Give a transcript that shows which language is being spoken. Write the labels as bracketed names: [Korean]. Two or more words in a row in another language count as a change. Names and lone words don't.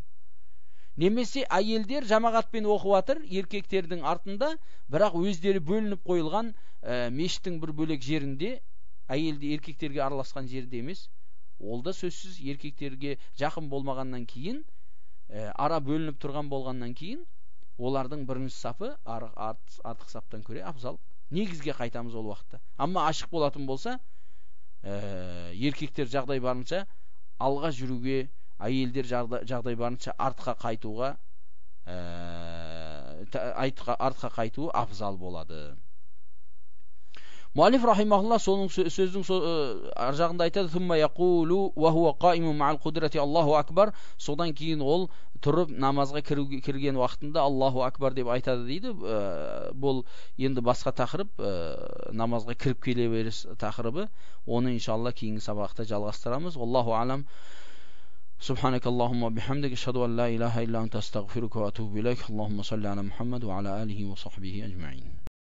[Kazakh] Немесе әйелдер жамағатпен оқып жатыр, еркектердің артында, бірақ өздері бөлініп қойылған мешіттің бір бөлек жерінде, әйелді еркектерге араласқан жерде емес, ол да сөзсіз еркектерге жақын болмағаннан кейін, ара бөлініп тұрған болғаннан кейін, олардың бірінші сапы артық саптан көре абзал. Негізге қайтамыз ол уақытта. Амма ашық болатын болса, еркектер жағдай барынша алға жүруге, әйелдер жағдай барынша артқа қайтуы абзал болады. [Uzbek] Muallif rahimahullah so'zning arjag'ында aytadi: [Arabic] "ثم يقول وهو قائم مع القدرة الله أكبر." [Uzbek] So'dan keyin ol turib namazga kirген vaqtida [Arabic] الله أكبر [Uzbek] deb aytadi deydi. [Kazakh] Бұл енді басқа тақырып, намазға кіріп келе беріс тақырыбы. Оны иншалла кейінгі сабақта жалғастырамыз. [Arabic] الله أعلم. سبحانك اللهم بحمدك أشهد أن لا إله إلا أنت أستغفرك وأتوب إليك. اللهم صل على محمد وعلى آله وصحبه أجمعين.